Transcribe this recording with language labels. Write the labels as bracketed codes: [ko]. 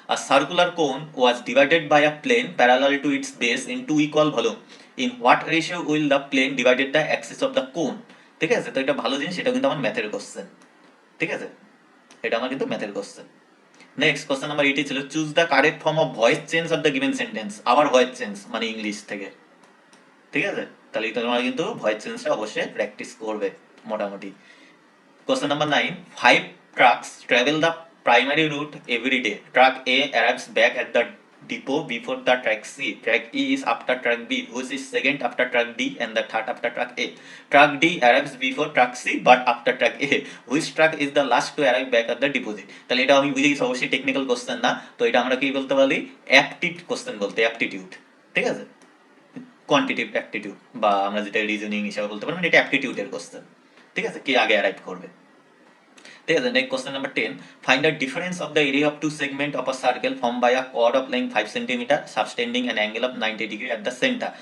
[en] A circular cone was divided by a plane parallel to its base in two equal volume. In what ratio will the plane divided the axis of the cone? [bn] ঠিক আছে, তো এটা ভালো জিনিস, এটা কিন্তু আমার ম্যাথের কোশ্চেন। ঠিক আছে, এটা আমার কিন্তু ম্যাথের কোশ্চেন। [en] Next question number 8 ছিল, choose the correct form of voice change of the given sentence. [bn] আবার ভয়েস চেঞ্জ মানে ইংলিশ থেকে। ঠিক আছে, তাহলে তোমরা কিন্তু ভয়েস চেঞ্জটা অবশ্যই প্র্যাকটিস করবে মোটামুটি। [en] Question number 9. 5 trucks travel the primary route every day. Truck A arrives back at the depot before the truck C. Truck E is after truck B, which is second after truck D and the third after truck A. Truck D arrives before truck C but after truck A. Which truck is the last to arrive back at the deposit? [bn] তাহলে এটা আমি বুঝে গেছি অবশ্যই technical question না, তো এটা আমরা কি বলতে পারি? অ্যাপটিড কোশ্চেন বলতে, অ্যাপটিটিউড। ঠিক আছে, কোয়ান্টিটিভ অ্যাপটিটিউড, বা আমরা যেটা রিজনিং হিসাবে বলতে পারি, এটা অ্যাপটিটিউডের কোশ্চেন। ঠিক আছে, কে আগে অ্যারাইভ করবে। ঠিক আছে। [en] Next question number 10, find the difference of the area of two segment of a circle form by a quad of length 5 centimetre সাবটেন্ডিং an angle of 90 degree at the centre.